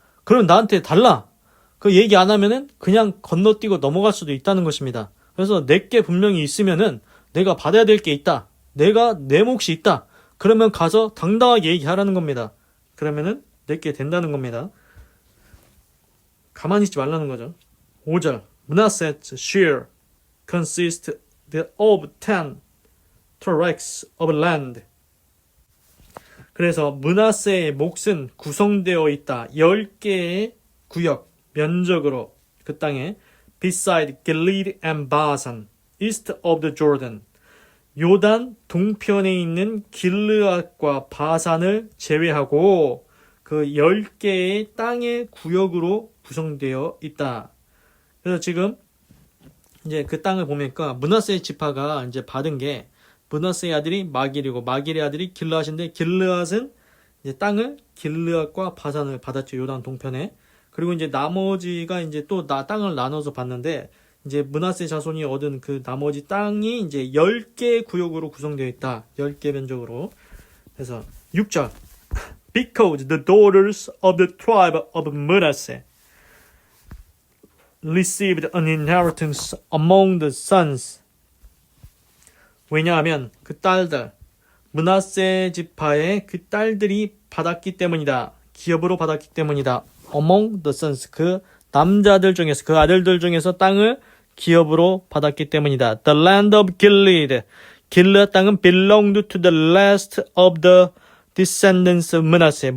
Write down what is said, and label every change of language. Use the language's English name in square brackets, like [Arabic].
[Korean] 그럼 나한테 달라. 그 얘기 안 하면은 그냥 건너뛰고 넘어갈 수도 있다는 것입니다. 그래서 내게 분명히 있으면은 내가 받아야 될 게 있다. 내가 내 몫이 있다. 그러면 가서 당당하게 얘기하라는 겁니다. 그러면은 내게 된다는 겁니다. 가만히 있지 말라는 거죠. [English] 5절 Manasseh's share consists of 10 tracts of land. [Korean] 그래서 므낫세의 몫은 구성되어 있다. 10개의 구역, 면적으로 그 땅에 [English] beside Gilead and Basan, east of the Jordan. [Korean] 요단 동편에 있는 길르앗과 바산을 제외하고 그 10개의 땅의 구역으로 구성되어 있다. 그래서 지금 이제 그 땅을 보니까 므낫세 지파가 이제 받은 게 므낫세의 아들이 마길이고 마길의 아들이 길르앗인데 길르앗은 이제 땅을 길르앗과 바산을 받았죠. 요단 동편에. 그리고 이제 나머지가 이제 또 땅을 나눠서 받는데 이제 므낫세 자손이 얻은 그 나머지 땅이 이제 10개 구역으로 구성되어 있다. 10개 면적으로. 그래서 6절 [English] Because the daughters of the tribe of Manasseh received an inheritance among the sons. [Korean] 왜냐하면 그 딸들, 므낫세 지파의 그 딸들이 받았기 때문이다. 기업으로 받았기 때문이다. [English] Among the sons, [Korean] 그 남자들 중에서, 그 아들들 중에서 땅을 기업으로 받았기 때문이다. [English] The land of Gilead, [Korean] 길르앗 땅은 [English] belonged to the last of the descendants of Manasseh.